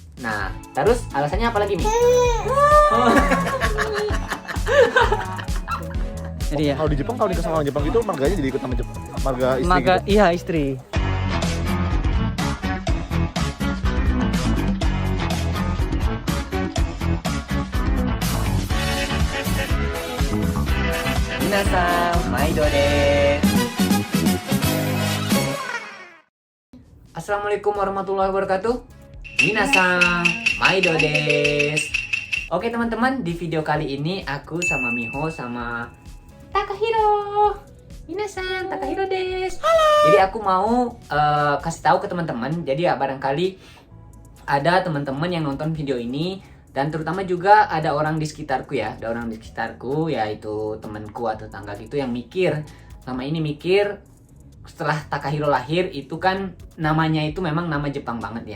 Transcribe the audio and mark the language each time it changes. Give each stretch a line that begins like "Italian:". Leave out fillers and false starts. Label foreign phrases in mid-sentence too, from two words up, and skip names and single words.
Indonesian: Nah, terus alasannya apa lagi, Mi? Jadi ya. Kalau di Jepang, kalau nikah sama orang Jepang itu marganya jadi ikut nama Jepang, marga istri Maka gitu. iya istri.
Japanese: 皆さん、まいどです.
Arabic: السلام عليكم ورحمة الله وبركاته.
Japanese: 皆さん、まいどです.
Indonesian: Oke teman-teman, di video kali ini aku sama Miho sama Takahiro.
Japanese: 皆さん、タカヒロです.
Indonesian: Jadi aku mau kasih tahu ke teman-teman. Jadi ya barangkali ada teman-teman yang nonton video ini dan terutama juga ada orang di sekitarku ya, ada orang di sekitarku yaitu temanku atau tetangga gitu yang mikir, selama ini mikir setelah Takahiro lahir itu kan namanya itu memang nama Jepang banget ya.